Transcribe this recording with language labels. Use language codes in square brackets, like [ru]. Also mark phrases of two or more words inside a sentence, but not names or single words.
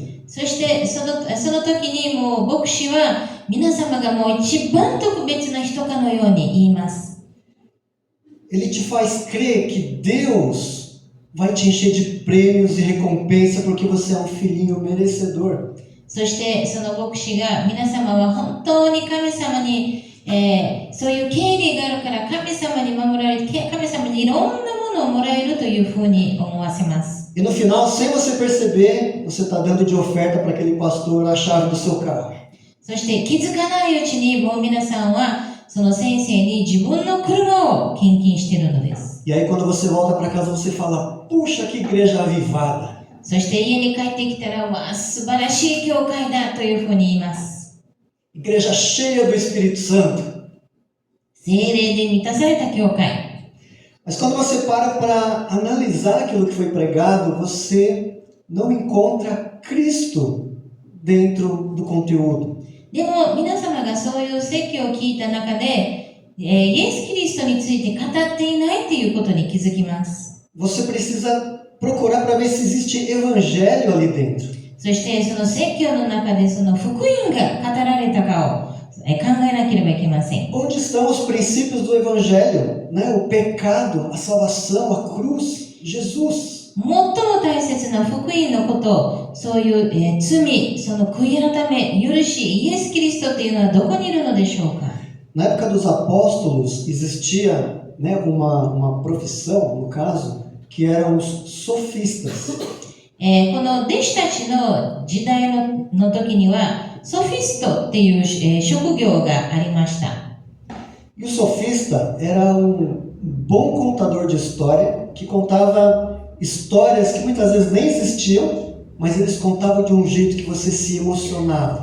[ja] そしてその時にもう牧師は皆様がもう一番特別な人かのように言います。 [pt] Ele te faz crer que Deus vai te encher de prêmios e recompensa porque você é um filhinho merecedor. [ja] そしてその牧師が皆様は本当に神様に、そういう権利があるから神様に守られて神様にいろんなものをもらえるというふうに思わせます。 [pt] E no final, sem você perceber, você está dando de oferta para aquele pastor a chave do seu carro. [ja] そして気づかないうちにもう皆さんはその先生に自分の車を献金しているのです。 [pt] E aí quando você volta para casa, você fala, puxa, que igreja avivada. [ja] そして家に帰ってきたら、わあ、素晴らしい教会だというふうに言います。 [pt] Igreja cheia do Espírito Santo. [ja] 聖霊で満たされた教会。 [pt] Mas quando você para analisar aquilo que foi pregado, você não encontra Cristo dentro do conteúdo. [ja] でも皆様がそういう説教を聞いた中で、イエス・キリストについて語っていないということに気づきます。 [pt] Você precisa procurar para ver se existe evangelho ali dentro. [ja] そしてその説教の中でその福音が語られたかを考えなければいけません。 [pt] Onde estão os princípios do evangelho, né? O pecado, a salvação, a cruz, Jesus. [ja] 最も大切な福音のこと、そういう、罪、その悔い改め、許し、イエス・キリストっていうのはどこにいるのでしょうか。 [pt] Na época dos apóstolos existia, né, uma profissão, no caso, que eram os sofistas. [ja] この弟子たちの時代の時にはソフィストっていう、職業がありました。 [pt] E o sofista era um bom contador de história que contava histórias que muitas vezes nem existiam, mas eles contavam de um jeito que você se emocionava.